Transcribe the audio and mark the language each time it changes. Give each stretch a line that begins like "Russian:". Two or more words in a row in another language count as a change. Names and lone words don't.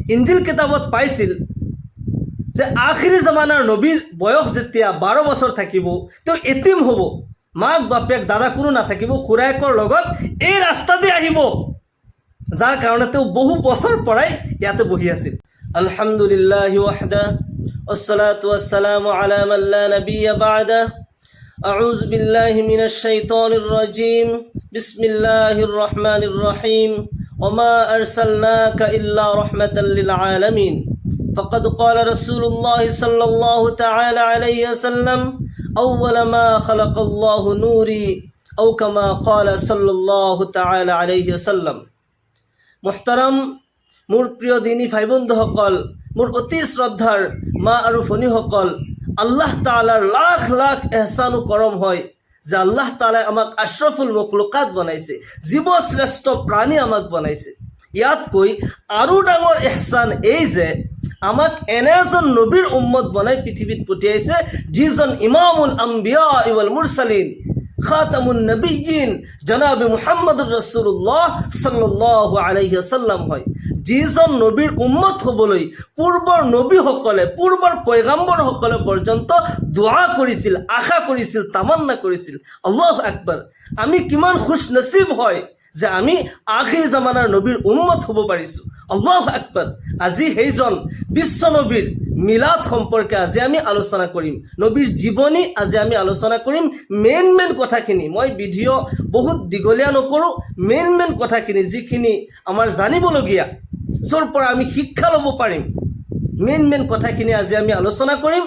Assamese: ইঞ্জিল কিতাবত পাইছিল যে আখিৰি জামানাৰ নবীৰ বয়স যেতিয়া 12 বছৰ থাকিব তেওঁ এতিম হ'ব, মাক বাপেক দাদা কোনো নাথাকিব, খুৰায়েকৰ লগত এই ৰাস্তা দি আহিব, যাৰ কাৰণে তেওঁ বহু বছৰ পৰাই ইয়াতে বহি আছিল।
Arabic: الحمد لله وحده والصلاة والسلام على من لا نبي بعده أعوذ بالله من الشيطان الرجيم بسم الله الرحمن الرحيم وما أرسلناك إلا رحمة للعالمين فقد قال رسول الله صلى الله تعالى عليه وسلم أول ما خلق الله نوري أو كما قال صلى الله تعالى عليه وسلم।
Assamese: محترم মোৰ প্ৰিয় দিনী ভাই বন্ধুসকল, মোৰ অতি শ্ৰদ্ধাৰ মা আৰু ভনীসকল, আল্লাহ তাআলাৰ লাখ লাখ এহসান ও কৰম হয় যে আল্লাহ তাআলাই আমাক
Arabic: أشرف المخلوقات
Assamese: বনাইছে, জীৱশ্ৰেষ্ঠ প্ৰাণী আমাক বনাইছে। ইয়াতকৈ আৰু ডাঙৰ এহসান এই যে আমাক এনে এজন নবীৰ উম্মত বনাই পৃথিৱীত পঠিয়াইছে যিজন
Arabic: إمام الأنبياء والمرسلين خاتم النبيين
Assamese: জনাবে মুহাম্মদুৰ ৰাসূলুল্লাহ
Arabic: صلى الله عليه وسلم
Assamese: হয়, যিজন নবীৰ উম্মত হ'বলৈ পূৰ্বৰ নবীসকলে, পূৰ্বৰ পয়গাম্বৰসকলে পৰ্যন্ত দোৱা কৰিছিল, আশা কৰিছিল, তামান্না কৰিছিল।
Arabic: الله أكبر.
Assamese: আমি কিমান খুশ নসিব হয় যে আমি আখিৰ জামানাৰ নবীৰ উম্মত হ'ব পাৰিছোঁ।
Arabic: الله أكبر.
Assamese: আজি সেইজন বিশ্ব নবীৰ মিলাদ সম্পৰ্কে আজি আমি আলোচনা কৰিম, নবীৰ জীৱনী আজি আমি আলোচনা কৰিম। মেইন কথাখিনি, মই ভিডিঅ' বহুত দীঘলীয়া নকৰোঁ, মেইন কথাখিনি যিখিনি আমাৰ জানিবলগীয়া, য'ৰ পৰা আমি শিক্ষা ল'ব পাৰিম, মেইন কথাখিনি আজি আমি আলোচনা কৰিম।